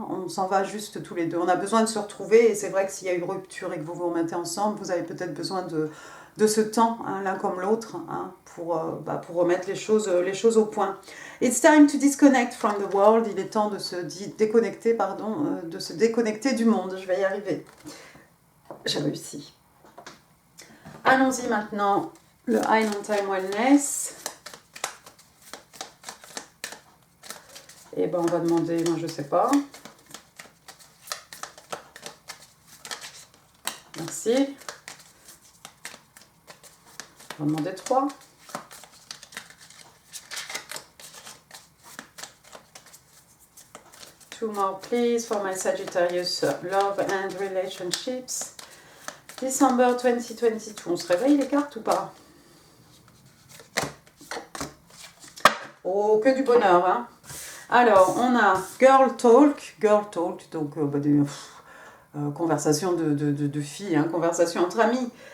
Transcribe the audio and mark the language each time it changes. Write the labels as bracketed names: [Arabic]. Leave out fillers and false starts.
[French] On s'en va juste tous les deux. On a besoin de se retrouver et c'est vrai que s'il y a une rupture et que vous vous remettez ensemble, vous avez peut-être besoin de ce temps, hein, l'un comme l'autre, hein, pour remettre les choses au point. [English] It's time to disconnect from the world. [French] Il est temps de se déconnecter, de se déconnecter du monde. Je vais y arriver. J'ai réussi. Allons-y maintenant. Le High on Time Wellness. Et ben on va demander, moi je sais pas. Merci. On va demander 3. [English] Two more please for my Sagittarius love and relationships. December 2022. [French] On se réveille les cartes ou pas? Oh, que du bonheur, hein. Alors, on a Girl Talk, donc des conversations de filles, hein, conversations entre amis.